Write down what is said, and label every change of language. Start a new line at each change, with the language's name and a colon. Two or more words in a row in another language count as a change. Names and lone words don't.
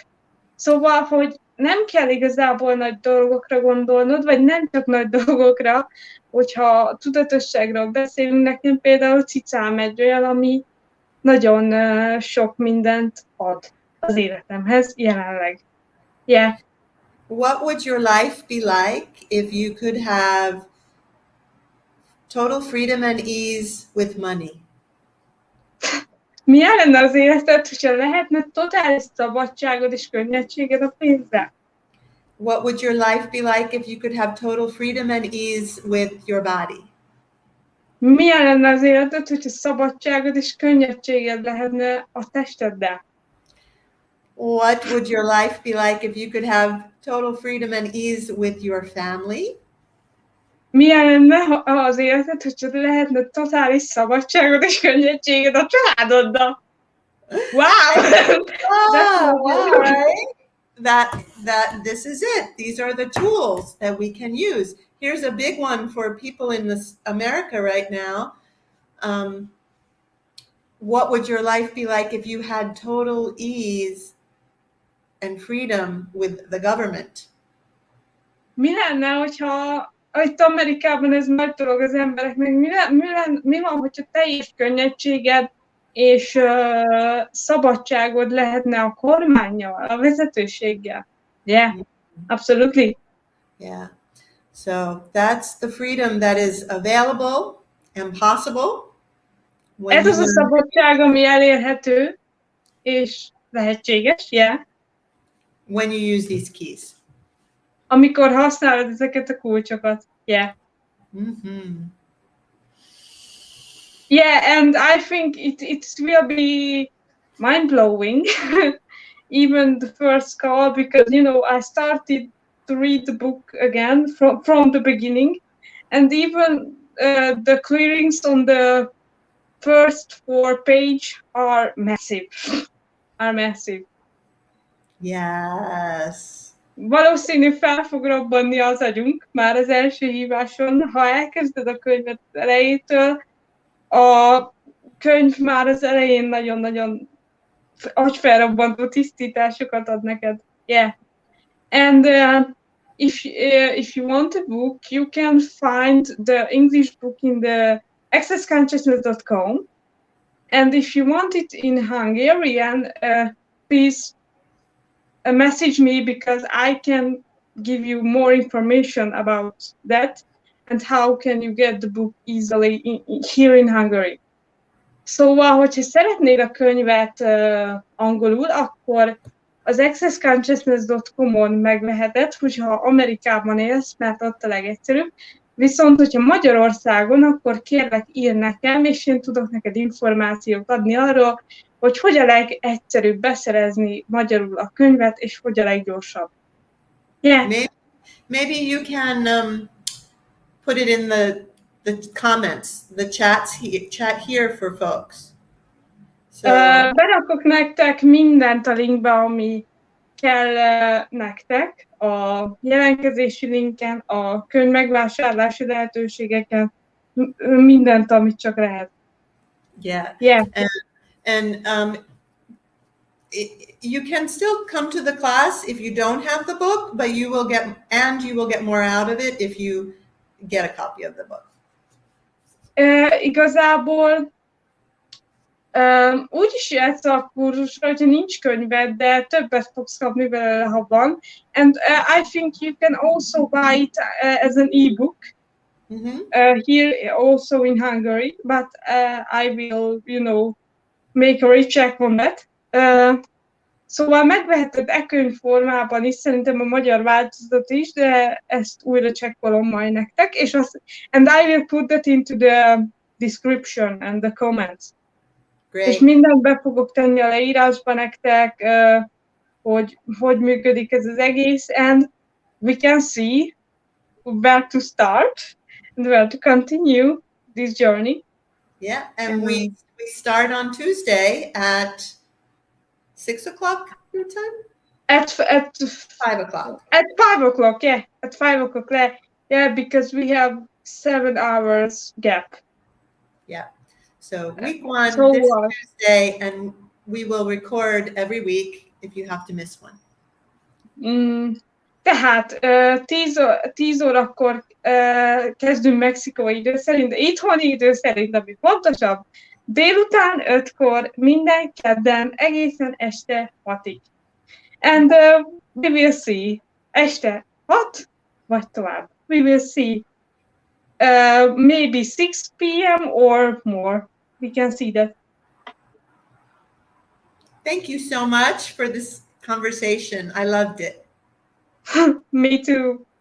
Hungarian: Szóval, hogy nem kell igazából nagy dolgokra gondolnod, vagy nem csak nagy dolgokra, hogyha tudatosságról beszélünk, nekem például cicám egy olyan, ami nagyon sok mindent ad az életemhez jelenleg.
English: Yeah. What would your life be like if you could have total freedom and ease with money?
Hungarian: Milyen lenne az életed, hogyha lehetne totális szabadságod és könnyedséged a pénzzel?
English: What would your life be like if you could have total freedom and ease with your body?
Hungarian: Milyen lenne az életed, hogyha szabadságod és könnyedséged lehetne a testeddel?
English: What would your life be like if you could have total freedom and ease with your family?
Hungarian: Milyen lenne az életed, hogyha lehetne totális szabadságod és könnyedséged a családoddal?
English: Wow! Wow, right? That this is it. These are the tools that we can use. Here's a big one for people in this America right now. What would your life be like if you had total ease and freedom with the government?
Hungarian: Mi lenne, hogyha itt Amerikában ez nagy dolog az embereknek, mi van, hogyha teljes könnyedséged és szabadságod lehetne a kormánnyal, a vezetőséggel?
English: Yeah, absolutely. Yeah. So that's the freedom that is available and possible.
Hungarian: Ez az a szabadság, ami elérhető és lehetséges,
English: yeah. When you use these keys.
Hungarian: Amikor használod ezeket a kulcsokat,
English: yeah. Yeah, and I think it will be mind-blowing, even the first call, because, I started to read the book again from the beginning, and even the clearings on the first 4 pages are massive. Yes.
Hungarian: Valószínű fel fog robbanni az agyunk már az első híváson, ha elkezded a könyvet elejétől. A könyv már az elején nagyon-nagyon agyfelrobbantó tisztításokat ad neked.
English: Yeah. And if you want a book, you can find the English book in the accessconsciousness.com. And if you want it in Hungarian, please message me, because I can give you more information about that and how can you get the book easily here in Hungary.
Hungarian: Szóval, hogyha szeretnéd a könyvet angolul, akkor az accessconsciousness.com-on megveheted, hogyha Amerikában élsz, mert ott a legegyszerűbb. Viszont, hogyha Magyarországon, akkor kérlek ír nekem, és én tudok neked információt adni arról, hogy hogy a legegyszerűbb beszerezni magyarul a könyvet, és hogy a leggyorsabb.
English: Yeah. Maybe you can put it in the comments, the chat here for folks. So,
Hungarian: berakok nektek mindent a linkbe, ami kell nektek, a jelentkezési linken, a könyv megvásárlási lehetőségeken, mindent, amit csak lehet.
English: Yeah. And you can still come to the class if you don't have the book, but you will get more out of it if you get a copy of the book.
Hungarian: Igazából Úgy is jöhetsz a kurzusra, hogyha nincs könyved, de többet fogsz kapni belőle, ha van.
English: And I think you can also buy it as an ebook here also in Hungary, but I will, make a recheck on that.
Hungarian: Szóval megveheted e-könyv formában is, szerintem a magyar változat is, de ezt újra csekkolom majd nektek,
English: and I will put that into the description and the comments. Great.
Hungarian: És mindent be fogok tenni a leírásba nektek, hogy működik ez az egész,
English: and we can see where to start and where to continue this journey. Yeah, and we start on Tuesday at 6 o'clock your time? At 5 o'clock. At 5 o'clock, yeah. At 5 o'clock, yeah, because we have 7 hours gap. Yeah. So week 1 So this Tuesday, and we will record every week if you have to miss one.
Hungarian: Tehát 10 órakor kezdünk mexikói idő szerint, de itthoni idő szerint, ami pontosabb, délután 5-kor, minden kedden, egészen este 6-ig.
English: And we will see,
Hungarian: este 6, vagy tovább.
English: We will see maybe 6 p.m. or more. We can see that. Thank you so much for this conversation. I loved it. Me too.